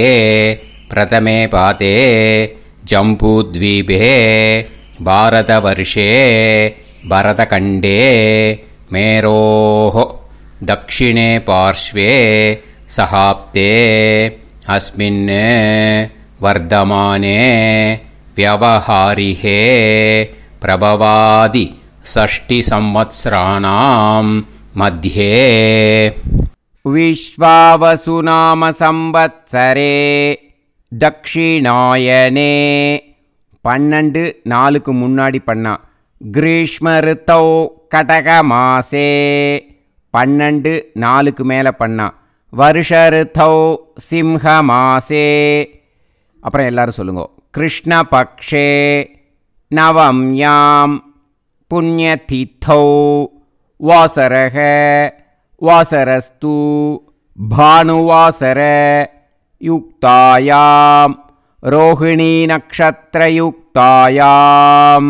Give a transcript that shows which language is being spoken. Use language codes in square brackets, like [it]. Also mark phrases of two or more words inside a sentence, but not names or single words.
[sa] प्रथमे पादे जम्बूद्वीपे भारतवर्षे भरतखण्डे मेरोः दक्षिणे पार्श्वे शकाब्दे अस्मिन् वर्तमाने व्यवहारिहे प्रभवादि षष्टि संवत्सराणां मध्ये विश्वावसुनाम संवत्सरे दक्षिणायने [ta] 12 முன்னாடி பண்ணா. [sa] ग्रीष्म ऋतौ कर्कटक मासे [ta] 12 மேலே பண்ணா. [sa] वर्ष ऋतौ सिंह मासे. [ta] அப்புறம் எல்லாரும் சொல்லுங்க. [sa] कृष्णपक्षे नवम्यां पुण्यतिथौ वासरक वासरस्तु भानुवासर युक्तायां रोहिणी नक्षत्रयुक्तायाम्.